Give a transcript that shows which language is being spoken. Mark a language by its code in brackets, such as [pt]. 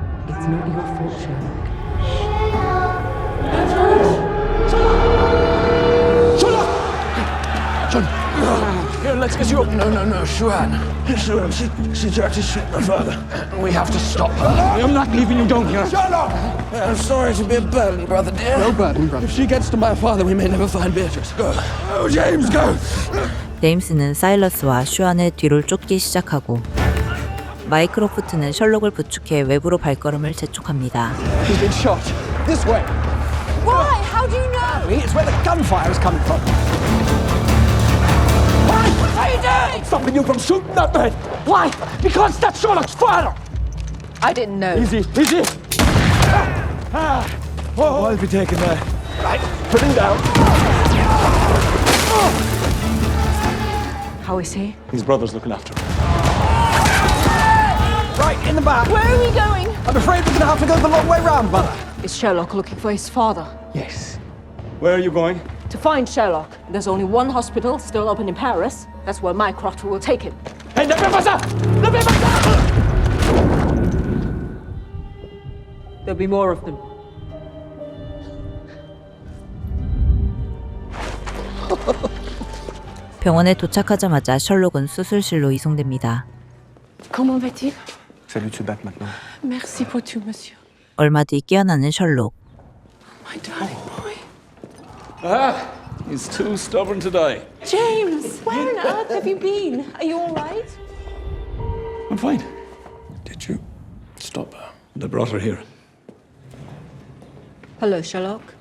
[en] It's not your fault, Sherlock. John! Here, let's get you up. No, Shuan. She tried to shoot my father. We have to stop her. I'm not leaving you down here. Sherlock! I'm sorry to be a burden, brother dear. No burden, brother. If she gets to my father, we may never find Beatrice. Go. Oh, James, go! [ko] 제임스는 사일러스와 슈안의 뒤를 쫓기 시작하고 마이크로프트는 셜록을 부축해 외부로 발걸음을 재촉합니다. [en] He's been shot. This way. Why? How do you know? It's where the gunfire is coming from. What are you doing? Stopping you from shooting that man. Why? Because that's Sherlock's father. I didn't know. Easy. I'll be taken there. Right, put him down. How is he? His brother's looking after him. Right, in the back. Where are we going? I'm afraid we're gonna have to go the long way round, brother. Is Sherlock looking for his father? Yes. Where are you going? To find Sherlock. There's only one hospital still open in Paris. That's where my crotch will take him. [fr] Hey, ne fais pas ça! Ne fais pas ça! [en] There'll be more of them. [ko] 병원에 도착하자마자 셜록은 수술실로 이송됩니다. [fr] Comment va-t-il? C'est lui de se battre maintenant. Merci pour tout, monsieur. [ko] 얼마 뒤 깨어나는 셜록. [en] My darling boy. Ah, he's too stubborn to die. James, where on earth have you been? Are you all right? I'm fine. Did you stop her? And I brought her here. Hello, Sherlock.